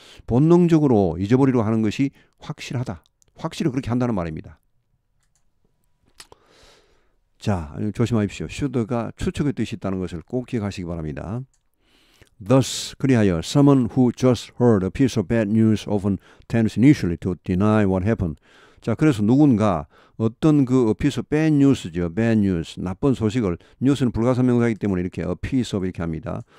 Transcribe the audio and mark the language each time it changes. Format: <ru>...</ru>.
<ko>본능적으로 잊어버리려 하는 것이 확실하다. 확실히 그렇게 한다는 말입니다. 자, 조심하십시오. should가 추측의 뜻이 있다는 것을 꼭 기억하시기 바랍니다.</ko> <en>Thus,</en> <ko>그리하여</ko> <en>someone who just heard a piece of bad news often tends initially to deny what happened.</en> <ko>자, 그래서 누군가 어떤 그</ko> <en>a piece of bad news</en> <ko>죠. bad news, 나쁜 소식을 news는 불가사명사이기 때문에 이렇게</ko> <en>a piece of</en> <ko>이렇게 합니다.</ko>